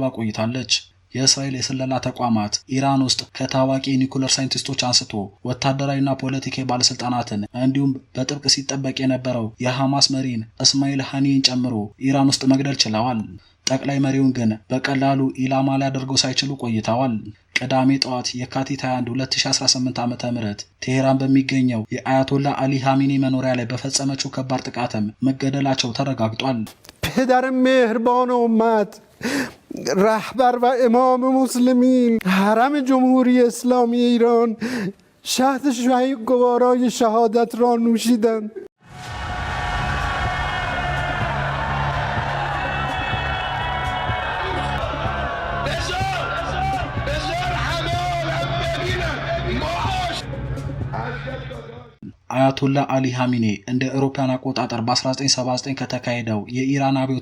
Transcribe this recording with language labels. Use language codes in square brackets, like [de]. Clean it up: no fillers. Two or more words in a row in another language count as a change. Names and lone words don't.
[am] ቆይታለች። የእስራኤል የስለላ ተቋማት ኢራን ውስጥ ከታዋቂ ኒኩለር ሳይንቲስቶች አንስቶ ወታደራዊና ፖለቲካዊ ባለስልጣናትን እንዲሁም በጥብቅ ሲጠበቅ የነበረው የሐማስ መሪን እስማኤል ሐኒይን ጨምሮ ኢራን ውስጥ መግደል ችለዋል። ጠቅላይ መሪውን ግን በቀላሉ ኢላማ ላይ አድርገው ሳይችሉ ቆይተዋል። ቅዳሜ ጠዋት የካቲት 21 2018 ዓ.ም ቴሄራን በሚገኘው የአያቶላ አሊ ኻሜኒ መኖሪያ ላይ በፈጸመችው ከባድ ጥቃትም መገደላቸው ተረጋግጧል። [fa] پدر مهربان امت، رهبر و امام مسلمین، حرم جمهوری اسلامی ایران شهد شهید گوارای شهادت را نوشیدند. [am] አያቶላ አሊ ኻሜኒ እንደ አውሮፓውያን አቆጣጠር በ1979 ከተካሄደው የኢራን አብዮት